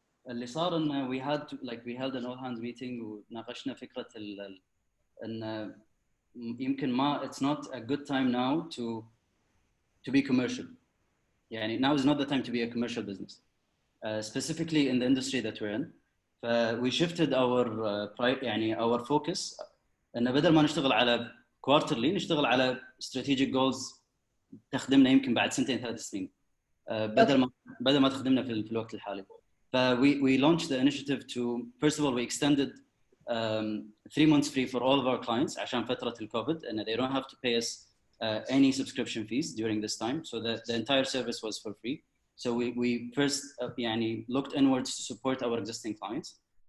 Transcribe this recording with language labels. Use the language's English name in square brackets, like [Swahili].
[Arabic] اللي صار انه [English] we held an all hands meeting [Arabic] وناقشنا فكره ان يمكن ما [English] it's not a good time now to be commercial. يعني now is not the time to be a commercial business, specifically in the industry that we're in. We shifted our focus [Arabic] إن بدل ما نشتغل على quarterly نشتغل على strategic goals تخدمنا يمكن بعد 2-3 سنين بدل ما تخدمنا في الوقت الحالي. [English] We launched the initiative to, first of all, we extended 3 months free for all of our clients [Arabic] عشان فترة الكوفيد [English] and they don't have to pay us any subscription fees during this time, so that the entire service was for free. So we first looked inwards to support our existing clients.